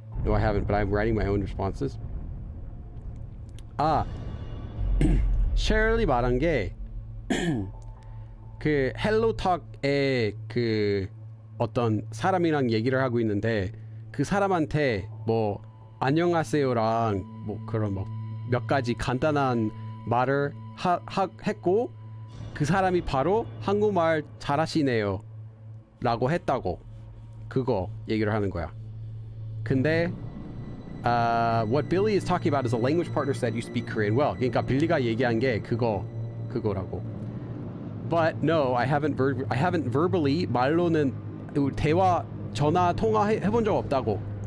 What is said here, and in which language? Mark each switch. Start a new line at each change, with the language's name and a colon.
English: No, I haven't, but I'm writing my own responses.
Korean: 셰릴이 말한 게 그 헬로톡에 그 어떤 사람이랑 얘기를 하고 있는데 그 사람한테 뭐 안녕하세요랑 뭐 그런 뭐 몇 가지 간단한 말을 했고 그 사람이 바로 한국말 잘하시네요 라고 했다고. 그거 얘기를 하는 거야. 근데
English: what Billy is talking about is a language partner said you speak Korean well.
Korean: 그러니까 빌리가 얘기한 게 그거라고.
English: But no, I haven't verbally
Korean: 말로는 대화 전화 통화 해본 적 없다고.